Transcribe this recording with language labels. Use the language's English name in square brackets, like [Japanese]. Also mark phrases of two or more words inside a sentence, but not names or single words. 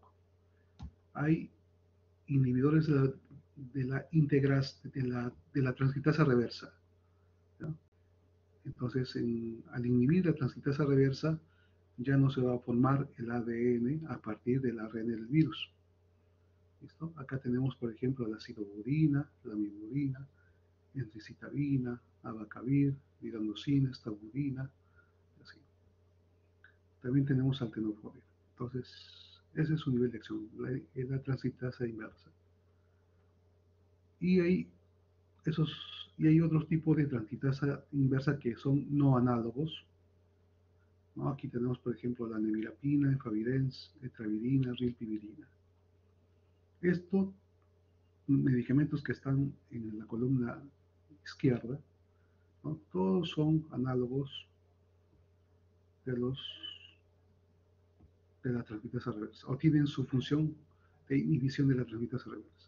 [Spanish] Hay inhibidores de la transcriptasa reversa, ¿no? Entonces, al inhibir la transcriptasa reversa, ya no se va a formar el ADN a partir del ARN del virus. ¿Listo? Acá tenemos, por ejemplo, la sidobudina, la lamivudina, entricitabina, abacavir, liranocina, estabudina, así. También tenemos al tenofovir. Entonces, ese es su nivel de acción, la transcriptasa inversa. Y hay otros tipos de transcriptasa inversa que son no análogos, ¿no? Aquí tenemos, por ejemplo, la nevirapina, efavirenz, etravirina, rilpivirina. Estos medicamentos que están en la columna izquierda, ¿no? Todos son análogos de la transcriptasa reversa, o tienen su función de inhibición de la transcriptasa reversa.